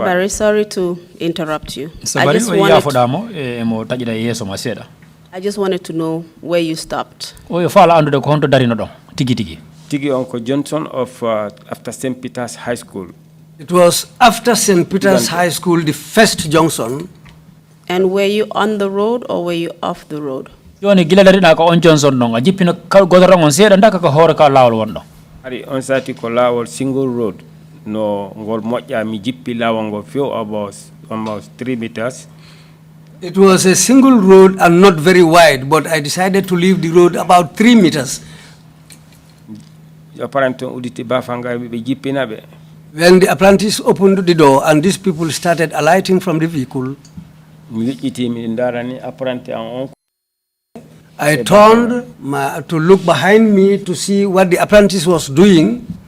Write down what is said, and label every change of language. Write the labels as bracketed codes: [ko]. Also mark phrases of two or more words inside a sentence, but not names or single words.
[en] Barry, sorry to interrupt you. I just wanted to know where you stopped. Tigi Uncle Johnson of after St. Peter's High School. It was after St. Peter's High School, the first junction. And were you on the road or were you off the road? [ff] Joni gilalari na ko on Johnson non a jippina godoro on seeda ndaka ko hore ka lawol wonno. Ari on sati ko lawol [en] single road [ff] no ngol moƴƴa mi jippi lawol ngo [en] few almost 3 meters. It was a single road and not very wide, but I decided to leave the road about 3 meters. When the apprentice opened the door and these people started alighting from the vehicle, I turned to look behind me to see what the apprentice was doing.